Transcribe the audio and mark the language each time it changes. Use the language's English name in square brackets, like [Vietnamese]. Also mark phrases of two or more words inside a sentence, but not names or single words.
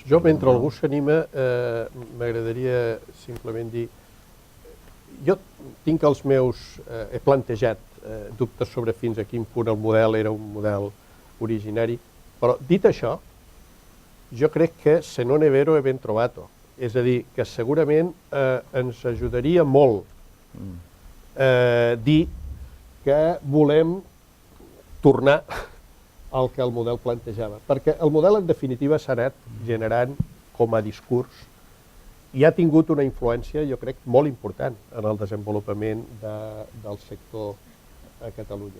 [Catalan] Jo, mentre algú s'anima, m'agradaria simplement dir... Jo tinc els meus... he plantejat dubtes sobre fins a quin punt el model era un model originari, però dit això, jo crec que [Italian] se non è vero è ben trovato. [Catalan] És a dir, que segurament ens ajudaria molt dir que volem tornar al que el model plantejava. Perquè el model, en definitiva, s'ha anat generant com a discurs i ha tingut una influència, jo crec, molt important en el desenvolupament del sector a Catalunya.